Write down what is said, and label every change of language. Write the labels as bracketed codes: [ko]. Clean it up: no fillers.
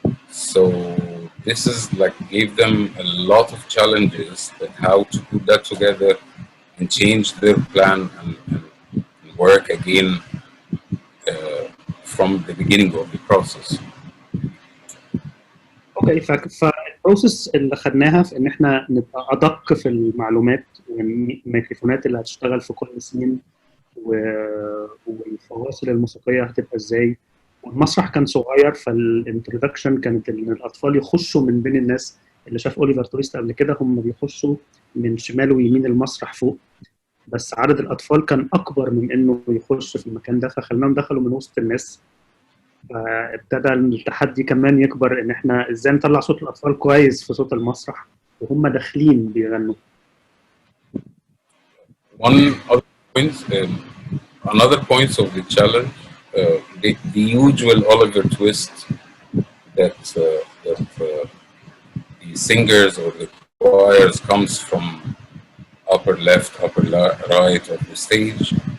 [en] So this is like gave them a lot of challenges that how to put that together and change their plan and work again from the beginning of the process. [ar] Okay, فالبروجكت البروسيس اللي خدناها في ان احنا نبقى ادق في المعلومات والميكروفونات اللي هتشتغل في كل سين والفواصل الموسيقيه هتبقى ازاي. والمسرح كان صغير، فالانترودكشن كانت ان الاطفال يخشوا من بين الناس. اللي شاف اوليفر تويست قبل كده هم بيخشوا من شمال ويمين المسرح فوق، بس عدد الاطفال كان اكبر من انه يخش في المكان ده، فخلناهم دخلوا من وسط الناس. فابتدى التحدي كمان يكبر ان احنا ازاي نطلع صوت الاطفال كويس في صوت المسرح وهم داخلين بيغنوا. [en] One other point, another point of the challenge, the usual Oliver twist that the singers or the choirs comes from upper left, right of the stage.